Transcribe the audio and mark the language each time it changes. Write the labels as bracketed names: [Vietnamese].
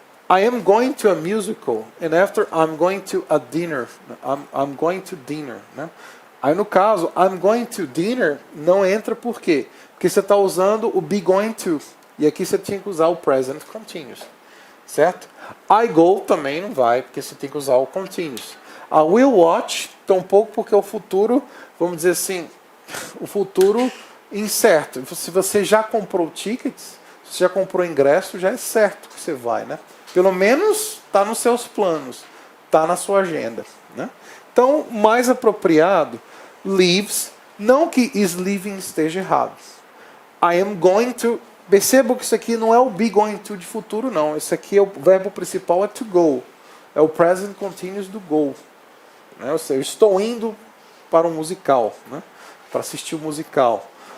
[English] I am going to a musical and after I'm going to a dinner. I'm going to dinner, né? [Portuguese] Aí no caso, [English] I'm going to dinner [Portuguese] não entra por quê? Porque você está usando o be going to. E aqui você tinha que usar o present continuous. Certo? I go também não vai, porque você tem que usar o continuous. [English] I will watch, [Portuguese] tampouco porque é o futuro, vamos dizer assim, o futuro incerto. Se você já comprou tickets, se já comprou ingresso, já é certo que você vai, né? Pelo menos está nos seus planos, está na sua agenda, né? Então, mais apropriado, leaves, não que is leaving esteja errado. [English] I am going to, [Portuguese] perceba que isso aqui não é o be going to de futuro, não. Isso aqui é o verbo principal, é to go. É o present continuous do go. Né? Ou seja, eu estou indo para um musical, né? Para assistir o musical.